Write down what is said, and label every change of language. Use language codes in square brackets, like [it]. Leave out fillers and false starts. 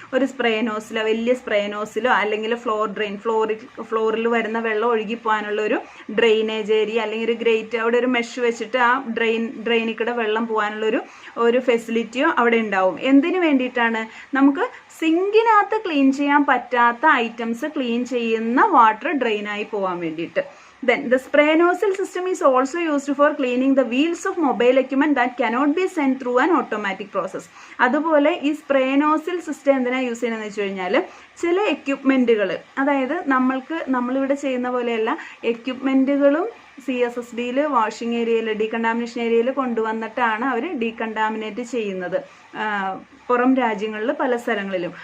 [ml] ഒരു സ്പ്രേ നോസിലോ, വലിയ സ്പ്രേ നോസിലോ, അല്ലെങ്കിൽ ഫ്ലോറിൽ വരുന്ന വെള്ളം ഒഴുകിപ്പോകാനുള്ള ഒരു ഡ്രെയിനേജ് ഏരിയ, അല്ലെങ്കിൽ ഒരു ഗ്രേറ്റ്, അവിടെ ഒരു മെഷ് വെച്ചിട്ട് ആ ഡ്രെയിനിൽ കൂടെ വെള്ളം പോകാനുള്ള ഒരു ഫെസിലിറ്റിയോ അവിടെ ഉണ്ടാവും. എന്തിനു വേണ്ടിയിട്ടാണ്? നമുക്ക് സിങ്കിനകത്ത് ക്ലീൻ ചെയ്യാൻ പറ്റാത്ത ഐറ്റംസ് ക്ലീൻ ചെയ്യുന്ന വാട്ടർ ഡ്രെയിനായി പോകാൻ വേണ്ടിയിട്ട്. [en] Then the spray nozzle system is also used for cleaning the wheels of mobile equipment that cannot be sent through an automatic process. [ml] അതുപോലെ ഈ സ്പ്രേ നോസിൽ സിസ്റ്റം എന്തിനാ യൂസ് ചെയ്യുന്നതെന്ന് വെച്ച് കഴിഞ്ഞാൽ, ചില എക്യുപ്മെൻറ്റുകൾ, അതായത് നമ്മളിവിടെ ചെയ്യുന്ന പോലെയല്ല, എക്യുപ്മെൻറ്റുകളും CSSDയിൽ വാഷിംഗ് ഏരിയയിൽ, ഡീകണ്ടാമിനേഷൻ ഏരിയയിൽ കൊണ്ടുവന്നിട്ടാണ് അവർ ഡീകണ്ടാമിനേറ്റ് ചെയ്യുന്നത് പുറം രാജ്യങ്ങളിൽ പല സ്ഥലങ്ങളിലും.